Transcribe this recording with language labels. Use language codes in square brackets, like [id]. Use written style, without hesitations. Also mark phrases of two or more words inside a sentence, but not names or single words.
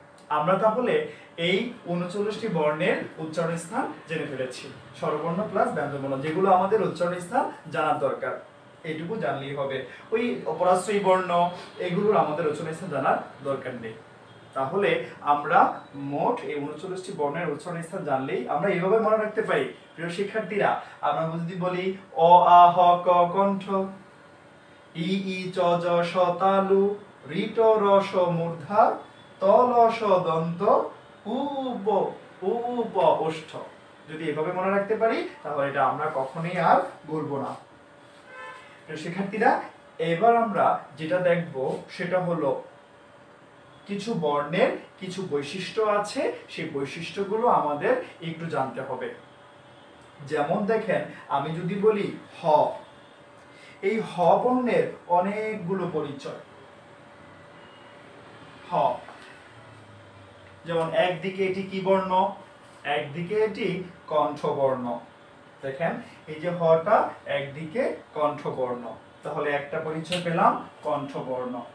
[bn] আমরা তাহলে এই 39টি বর্ণের উচ্চারণ স্থান জেনে ফেলেছি, স্বরবর্ণ প্লাস ব্যঞ্জনবর্ণ, যেগুলো আমাদের উচ্চারণ স্থান জানার দরকার। এইটুকু জানলেই হবে, ওই অপরাশ্রয়ী বর্ণ এগুলোর আমাদের উচ্চারণ স্থান জানার দরকার নেই। তাহলে আমরা মোট এই 39টি বর্ণের উচ্চারণ স্থান জানলেই আমরা এইভাবে মনে রাখতে পারি। প্রিয় শিক্ষার্থীরা, আমরা যদি বলি অ আ হ ক কণ্ঠ, ই ই চ জ স তালু, রি ট র স মূর্ধা, ত ল স দন্ত, উ ব ওষ্ঠ। যদি এভাবে মনে রাখতে পারি তাহলে এটা আমরা কখনোই আর ভুলবো না। শিক্ষার্থীরা, এবার আমরা যেটা দেখব সেটা হলো কিছু বর্ণের কিছু বৈশিষ্ট্য আছে, সেই বৈশিষ্ট্যগুলো আমাদের একটু জানতে হবে। যেমন দেখেন, আমি যদি বলি হ, এই হ বর্ণের অনেকগুলো পরিচয়। হ, যেমন একদিকে এটি কি বর্ণ, একদিকে এটি কণ্ঠবর্ণ। দেখেন এই যে হটা একদিকে কণ্ঠবর্ণ, তাহলে একটা পরিচয় পেলাম কণ্ঠবর্ণ।